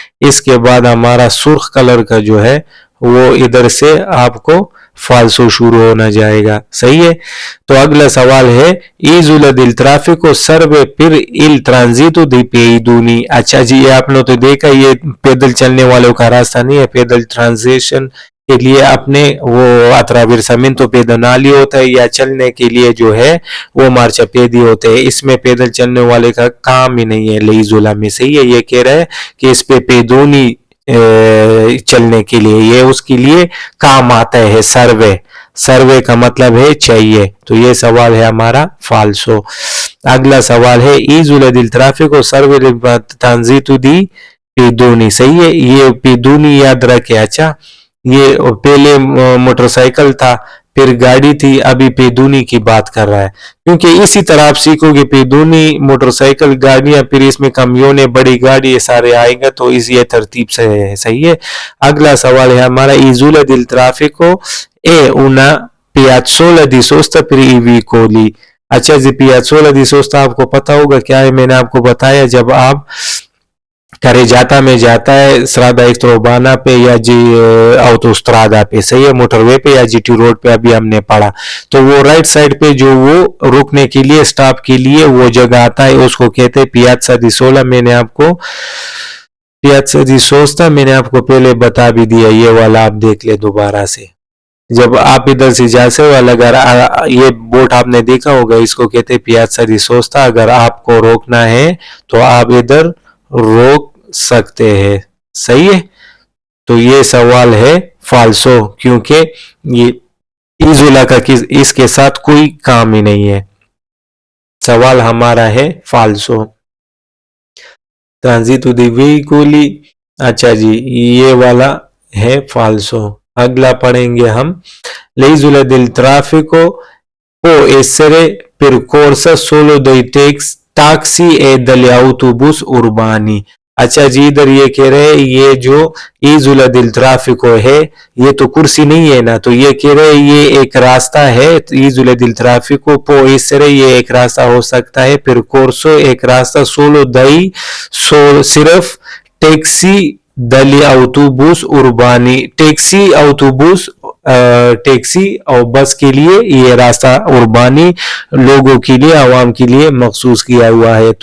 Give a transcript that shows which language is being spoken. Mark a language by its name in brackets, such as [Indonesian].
[Hindi] इसके बाद हमारा सुर्ख कलर का जो है वो इधर से आपको फाल्सो शुरू होना जाएगा, सही है। तो अगला सवाल है [Italian] isole del traffico serve per il transito dei pedoni। [Hindi] अच्छा जी, ये आपने तो देखा, ये पैदल चलने वालों का रास्ता नहीं है। पैदल ट्रांजिशन के लिए अपने वो [Italian] attraversamento pedonali [Hindi] होता है, या चलने के लिए जो है वो मार्चापेदी होते हैं। इसमें पैदल चलने वाले का काम ही नहीं है लेइजोला में, सही है। ये कह रहा है कि इस पे पेदोनी चलने के लिए ये उसके लिए काम आता है। सर्वे, सर्वे का मतलब है चाहिए। तो ये सवाल है हमारा फाल्सो। अगला सवाल है [Italian] isole del traffico serve per transito di pedoni, [Hindi] सही है। ये पेदोनी याद रखे। अच्छा, ये पहले मोटरसाइकिल था, फिर गाड़ी थी, अभी पेदोनी की बात कर रहा है। क्योंकि इसी तरह आप सीखोगे पेदोनी, मोटरसाइकिल, गाड़ियां, फिर इसमें कमियोने, बड़ी गाड़ी, ये सारे आएंगे, तो इसी तरतीब से है, सही है। अगला सवाल है हमारा [Italian] isole del traffico è una piazzola di sosta per i veicoli। [Hindi] अच्छा जी, पियाज़ोला दी सोस्ता आपको पता होगा क्या है, मैंने आपको बताया जब आप करेजाता में जाता है स्ट्रादा एक्स्ट्रोबाना पे या जी ऑटोस्ट्रादा पे, सही है, मोटरवे पे या जीटी रोड पे, अभी हमने पढ़ा। तो वो राइट साइड पे जो वो रुकने के लिए, स्टॉप के लिए वो जगह आता है, उसको कहते हैं पियाज़ा दी सोला। मैंने आपको पियाज़ा दी सोस्ता मैंने आपको पहले बता भी दिया, ये वाला आप देख ले दोबारा से। जब आप इधर से जाते वाला, अगर ये बोट आपने देखा होगा, इसको कहते हैं पियाज़ा दी सोस्ता। अगर आपको रोकना है तो आप इधर रोक सकते हैं, सही है। तो ये सवाल है फाल्सो, क्योंकि ये इजोला का इसके साथ कोई काम ही नहीं है। सवाल हमारा है फाल्सो। ट्रांजिटो दी वेहिकोली, अच्छा जी, ये वाला है फाल्सो। अगला पढ़ेंगे हम [Italian] leisole del traffico può essere percorsa solo dai taxi e dagli autobus urbani। [Hindi] अच्छा जी, इधर ये कह रहे हैं ये जो [Italian] isole del traffico [Hindi] है, ये तो कुर्सी नहीं है ना, तो ये कह रहे हैं ये एक रास्ता है। [Italian] isole del traffico può essere, [Hindi] ये एक रास्ता हो सकता है, percorso एक रास्ता, [Italian] solo dai [Hindi] सिर्फ टैक्सी, दली [Italian] autobus urbani, [Hindi] taxi, autobus, taxi और बस के लिए ये रास्ता उर्बानी लोगों के लिए, आवाम के लिए मखसूस किया हुआ है।